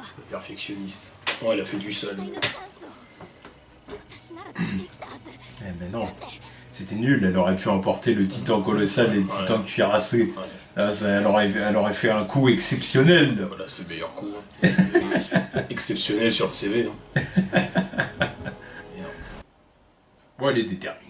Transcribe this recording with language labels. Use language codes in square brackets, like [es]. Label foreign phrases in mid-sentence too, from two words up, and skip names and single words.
[fr] Perfectionniste. Pourtant elle a fait du [ja] 最 [fr] sol. [ja] 大のチャンスを私ならできたはず [fr] Eh mais non, c'était nul, elle aurait pu emporter le titan colossal et le titan cuirassé. Là, elle aurait fait un coup exceptionnel. Voilà, c'est le meilleur coup. Hein. Exceptionnel sur le CV. Hein. Bon, elle est déterminée.